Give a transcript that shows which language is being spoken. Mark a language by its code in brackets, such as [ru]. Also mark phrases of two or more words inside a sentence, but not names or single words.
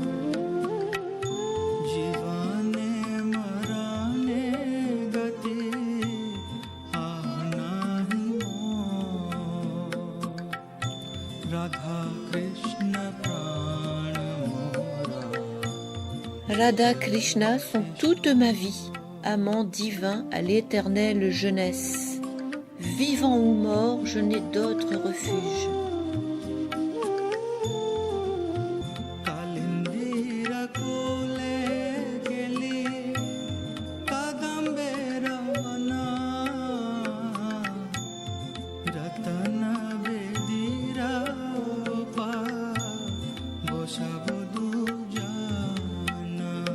[or] ଜୀବନେ ମରଣେ ଗତି ଆନ ନାହିଁ ମୋର ରାଧା କୃଷ୍ଣ ପ୍ରାଣ ମୋର [fr] Radha Krishna sont toute ma vie, amant divin à l'éternelle jeunesse. Vivant ou mort, je n'ai d'autre refuge. [or] କାଳିନ୍ଦୀର କୂଳେ କେଳି କଦମ୍ବର ବନ ରତନ ବେଦୀର ପା ବସାବୁ ଜାଣ